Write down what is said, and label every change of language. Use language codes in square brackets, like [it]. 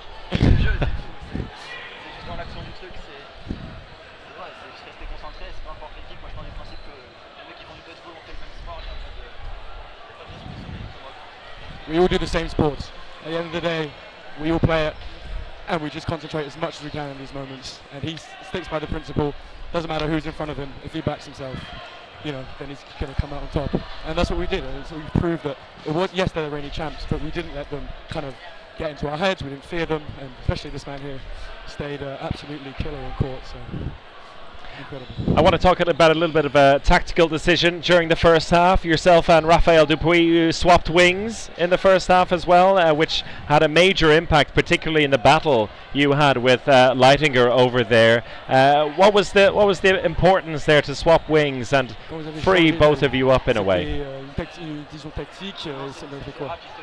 [fr] C'est juste dans l'action du truc, c'est juste rester concentré, c'est peu importe l'équipe. Moi je pars du principe que les mecs qui font du dodgeball ont fait le même sport, il n'y a pas de responsabilité. [en] We all do the same sports. At the end of the day, we all play it, and we just concentrate as much as we can in these moments. And he sticks by the principle. Doesn't matter who's in front of him. If he backs himself, you know, then he's going to come out on top. And that's what we did. And so we proved that it was, yes, they're the reigning champs, but we didn't let them kind of get into our heads. We didn't fear them, and especially this man here stayed absolutely killer on court. So incredible. I want to talk about a little bit of a tactical decision during the first half. Yourself and Raphael Dupuis, you swapped wings in the first half as well, which had a major impact, particularly in the battle you had with Leitinger over there. What was the importance there to swap wings and free both of you up in a way? [fr] Disons tactique, ça m'a fait quoi?